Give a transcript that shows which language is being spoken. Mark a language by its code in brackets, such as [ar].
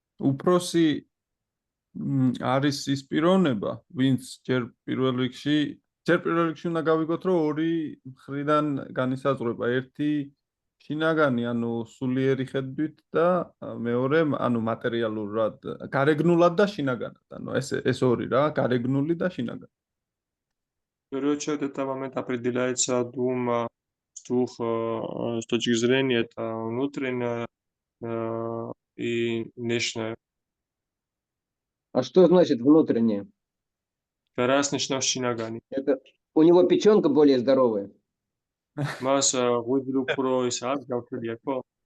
[ka] უფროსი არის ის პიროვნება, ვინც ჯერ პირველ რიგში უნდა გავიგოთ, რომ ორი მხრიდან განისაზღვრება. ერთი შინაგანი, ანუ სულიერი ხედვით და მეორე, ანუ მატერიალურად, გარეგნულად და შინაგანად. ანუ ეს ორი რა, გარეგნული და შინაგანი. [ru] В первую очередь это момент определяется с двух с точки зрения, это внутреннее и внешнее. А что значит внутреннее? [ka] Раз ნიშნავს შინაგანი. [ru] Это у него печенка более здоровая. [ka] მას ღვიძლი უფრო ის აქვს გავშლილია, ხო?